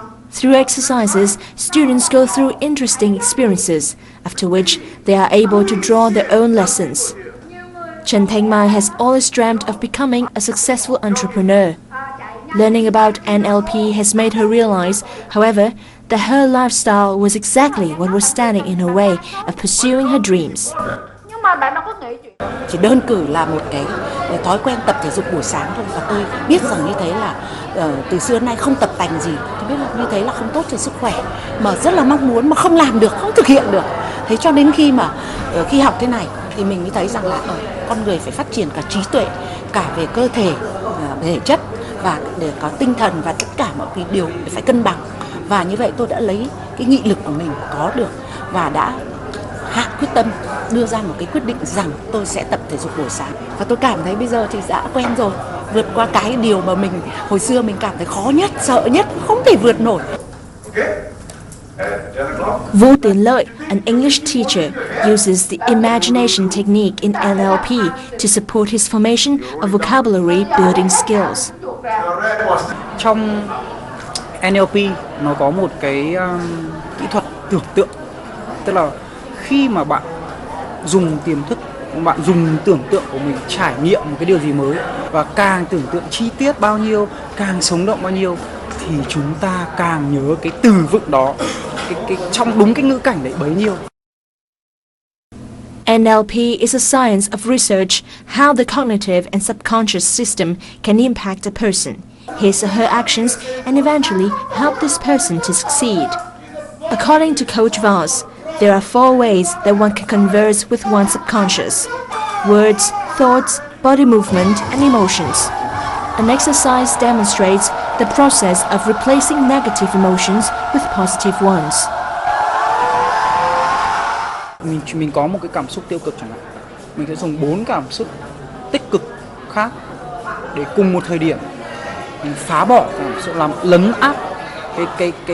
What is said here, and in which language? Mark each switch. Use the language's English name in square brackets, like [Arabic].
[English] Through exercises, students go through interesting experiences, after which they are able to draw their own lessons. Trần Thanh Mai has always dreamt of becoming a successful entrepreneur. Learning about NLP has made her realize, however, that her lifestyle was exactly what was standing in her way of pursuing her dreams. [Vietnamese] Chỉ đơn cử là một cái thói quen tập thể dục buổi sáng thôi, và tôi biết rằng như thế là từ xưa đến nay không tập tành gì, tôi biết là như thế là không tốt cho sức khỏe, mà rất là mong muốn mà không làm được, không thực hiện được. Thế cho đến khi học thế này thì mình mới thấy rằng là con người phải phát triển cả trí tuệ, cả về cơ thể, thể chất và để có tinh thần, và tất cả mọi cái điều phải cân bằng. Và như vậy tôi đã lấy cái nghị lực của mình có được và đã hạ quyết tâm đưa ra một cái quyết định rằng tôi sẽ tập thể dục buổi sáng. Và tôi cảm thấy bây giờ thì đã quen rồi, vượt qua cái điều mà mình hồi xưa mình cảm thấy khó nhất, sợ nhất, không thể vượt nổi. [English] Vũ Tiến Lợi, an English teacher, uses the imagination technique in NLP to support his formation of vocabulary building skills. [Vietnamese] Trong NLP nó có một cái kỹ thuật tưởng tượng, tức là khi mà bạn dùng tiềm thức, bạn dùng tưởng tượng của mình trải nghiệm một cái điều gì mới, và càng tưởng tượng chi tiết bao nhiêu, càng sống động bao nhiêu, thì chúng ta càng nhớ cái từ vựng đó, trong đúng cái ngữ cảnh đấy bấy nhiêu. [English] NLP is a science of research how the cognitive and subconscious system can impact a person, his or her actions, and eventually help this person to succeed. According to Coach Voss, There are 4 ways that one can converse with one's subconscious: words, thoughts, body movement, and emotions. An exercise demonstrates the process of replacing negative emotions with positive ones. [Vietnamese] Mình có một cái cảm xúc tiêu cực chẳng hạn, mình sẽ dùng 4 cảm xúc tích cực khác để cùng một thời điểm mình phá bỏ cảm xúc, làm lấn áp cái